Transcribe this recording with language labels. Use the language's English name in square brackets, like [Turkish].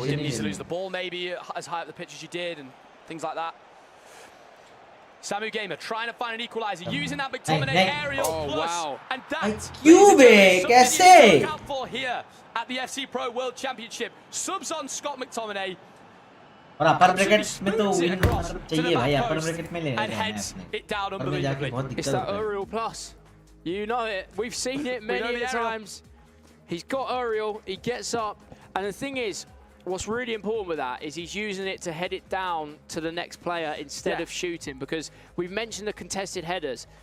[English] You didn't need to lose the ball maybe as high up the pitch as you did and things like that. Samu Gamer trying to find an equaliser, using that McTominay aerial plus. And that's something to look out for here at the FC Pro World Championship. Subs on Scott McTominay. [Hindi] और अपर bracket में तो win चाहिए भाई अपर bracket में ले [English] and heads it down unbelievably. It's that aerial plus. You know it. We've seen it many times. He's got aerial. He gets up, and the thing is, what's really important with that is he's using it to head it down to the next player instead of shooting, because we've mentioned the contested headers.